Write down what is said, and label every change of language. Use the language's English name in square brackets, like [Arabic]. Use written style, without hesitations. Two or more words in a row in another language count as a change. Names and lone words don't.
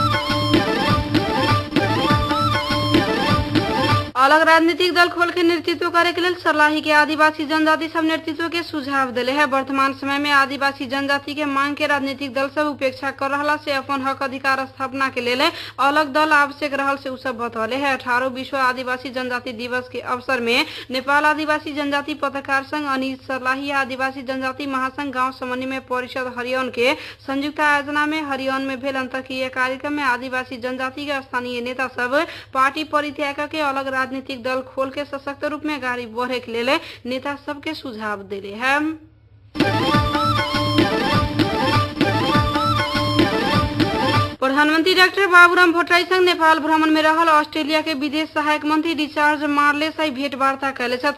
[Kanauji] अलग राजनीतिक दल खोल के नेतृत्व करे के लिए सर्लाही के आदिवासी जनजाति सब नेतृत्व के सुझाव दिले है। वर्तमान समय में आदिवासी जनजाति के मांग के राजनीतिक दल सब उपेक्षा कर रहा से अपन हक अधिकार स्थापना के लिए अलग दल आवश्यक रहल से सब बतौले है। 18 विश्व आदिवासी जनजाति दिवस के अवसर में नेपाल आदिवासी जनजाति पत्रकार संघ अनि सर्लाही आदिवासी जनजाति महासंघ गाँव समन्वय परिषद हरियाणा के संयुक्त आयोजना में हरियाणा में भेल अंतरक्रिया कार्यक्रम में आदिवासी जनजाति के स्थानीय नेता सब पार्टी परित्याग के अलग राजनीतिक दल खोल के सशक्त रूप में आगाड़ी बढ़े के लिए नेता सबके सुझाव दिले है। प्रधानमंत्री डॉक्टर बाबूराम भट्टराई संग नेपाल भ्रमण में रहल ऑस्ट्रेलिया के विदेश सहायक मंत्री रिचार्ड मार्लेस आई भेंटवार्ता कैले छथि।